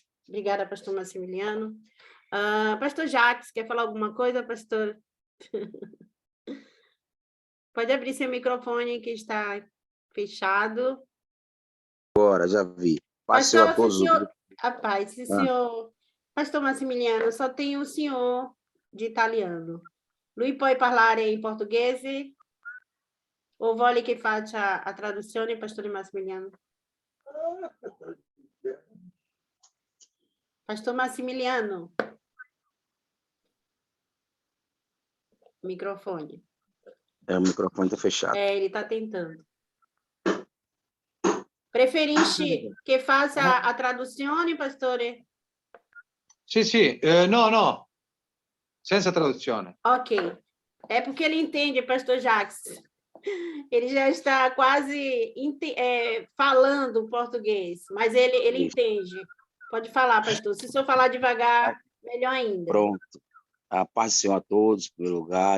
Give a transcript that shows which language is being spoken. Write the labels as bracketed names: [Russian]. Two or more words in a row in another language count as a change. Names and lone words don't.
[Portuguese] Obrigada, pastor Massimiliano. Pastor Jacques, quer falar alguma coisa, pastor? Pode abrir seu microfone que está fechado. Agora, já vi. Passou a todos. Rapaz, se o senhor Pastor Massimiliano, só tem o senhor de italiano. [Italian] Lui puoi parlare in portoghese? O vuole che faccia a traduzione, [Portuguese] Pastor Massimiliano? Pastor Massimiliano. Microfone. O microfone está fechado. Ele está tentando. [Italian] Preferisce che faccia a traduzione, pastore? Sì, no, senza traduzione. [Portuguese] Ok. É porque ele entende, pastor Jacques. Ele já está quase falando português, mas ele entende. Pode falar, pastor. Se o senhor falar devagar, melhor ainda. Pronto. A paz do Senhor a todos, pelo lugar.